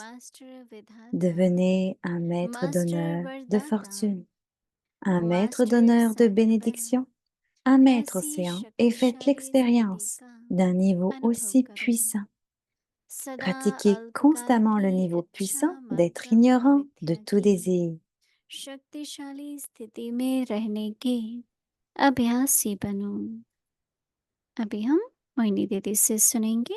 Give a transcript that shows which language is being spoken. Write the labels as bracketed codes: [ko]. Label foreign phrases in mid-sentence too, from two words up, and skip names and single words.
[fr] Devenez un maître d'honneur de fortune, un maître d'honneur de bénédiction, un maître océan et faites l'expérience d'un niveau aussi puissant. Pratiquez constamment le niveau puissant d'être ignorant de tout désir. [hi] शक्तिशाली स्थिति में रहने के अभ्यासी बनो। अभी हम मोहिनी दीदी से सुनेंगे।